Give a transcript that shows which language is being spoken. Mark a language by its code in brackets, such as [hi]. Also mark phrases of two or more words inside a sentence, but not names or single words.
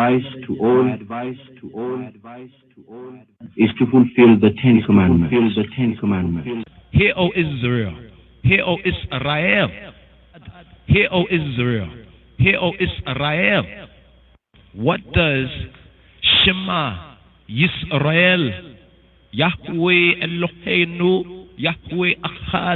[en] is to fulfill the Ten Commandments. Hear, O Israel. Hear, O Israel. Hear, O Israel. Hear, O Israel. What does [he] שמע ישראל יהוה אלהינו יהוה אחד?